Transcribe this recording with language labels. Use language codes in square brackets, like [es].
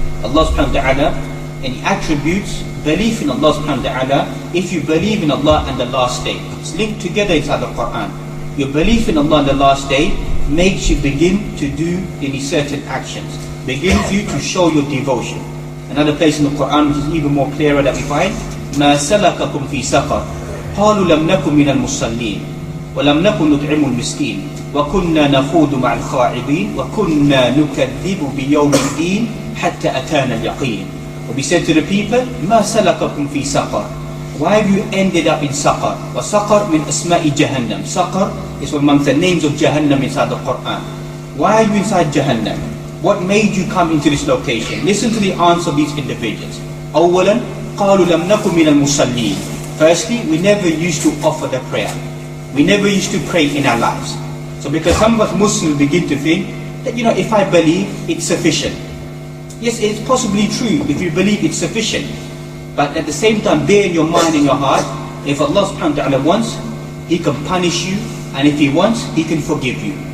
[en] Allah subhanahu wa ta'ala, and He attributes belief in Allah subhanahu wa ta'ala if you believe in Allah and the last day. It's linked together inside the Quran. Your belief in Allah and the last day makes you begin to do any certain actions, begins you to show your devotion. Another place in the Quran which is even more clearer that we find, [ar] مَا سَلَكَكُمْ فِي سَقَرٍ قَالُوا لَمْ نَكُنْ مِنَ الْمُصَلِّينَ وَلَمْ نَكُنْ نُطْعِمُ الْمِسْكِينَ وَكُنَّا نَخُوضُ مَعَ الْخَاعِضِينَ وَكُنَّا نُكَذِّبُ بِيَوْمِ الدِّينِ حَتَّى أَتَانَا الْيَقِينَ. [en] Will be said to the people, [ar] مَا سَلَكَكُمْ فِي سَقَرٍ. [en] Why have you ended up in Saqar? [ar] Wa Saqar min asma'i Jahannam. [en] Saqar is amongst the names of Jahannam inside the Quran. Why are you inside Jahannam? What made you come into this location? Listen to the answer of these individuals. [ar] أولا قالوا لم نكن من المصلين. [en] Firstly, we never used to offer the prayer. We never used to pray in our lives. So because some of us Muslims begin to think that, if I believe, it's sufficient. Yes, it's possibly true if you believe it's sufficient. But at the same time, bear in your mind and your heart, if Allah subhanahu wa ta'ala wants, He can punish you, and if He wants, He can forgive you.